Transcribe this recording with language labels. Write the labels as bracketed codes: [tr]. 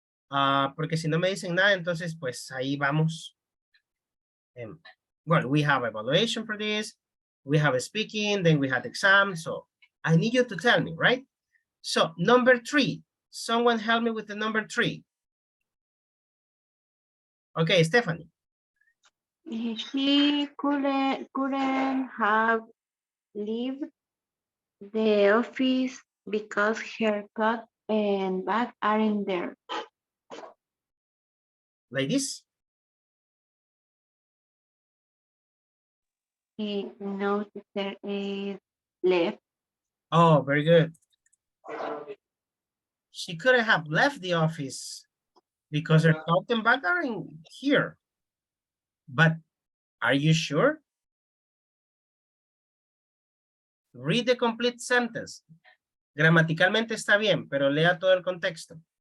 [es] Porque si no me dicen nada, entonces pues ahí vamos. [en] Well, we have evaluation for this, we have a speaking, then we had exam, so I need you to tell me, right? So number 3, someone help me with the number 3. Okay, Stephanie. She couldn't have left the office because her coat and bag aren't there. Like this? No, there is left. Oh, very good. She couldn't have left the office because her coat and bag are in here. But are you sure? Read the complete sentence. [es] Gramaticalmente está bien, pero lea todo el contexto.